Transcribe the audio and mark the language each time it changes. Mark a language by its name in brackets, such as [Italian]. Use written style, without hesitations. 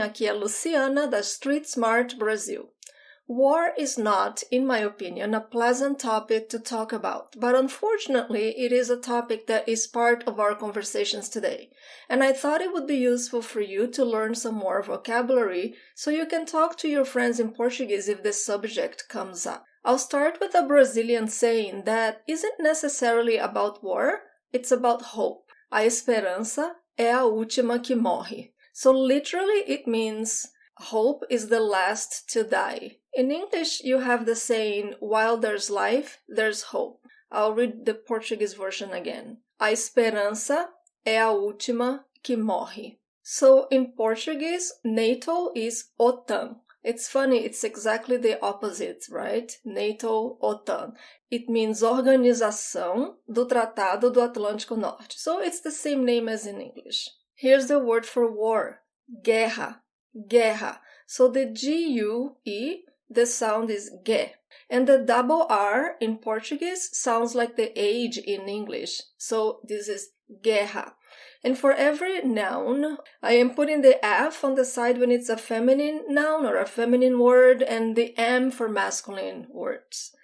[Portuguese] Aqui é Luciana da Street Smart Brazil. [English] War is not, in my opinion, a pleasant topic to talk about, but unfortunately it is a topic that is part of our conversations today, and I thought it would be useful for you to learn some more vocabulary so you can talk to your friends in Portuguese if this subject comes up. I'll start with a Brazilian saying that isn't necessarily about war, it's about hope. [Portuguese] A esperança é a última que morre. [English] So literally it means hope is the last to die. In English, you have the saying, while there's life, there's hope. I'll read the Portuguese version again. [Portuguese] A esperança é a última que morre. [English] So in Portuguese, NATO is OTAN. It's funny, it's exactly the opposite, right? NATO, OTAN. It means Organização do Tratado do Atlântico Norte. So it's the same name as in English. Here's the word for war. Guerra. Guerra. So the G-U-E, the sound is ge. And the double R in Portuguese sounds like the age in English. So this is guerra. And for every noun, I am putting the F on the side when it's a feminine noun or a feminine word and the M for masculine words.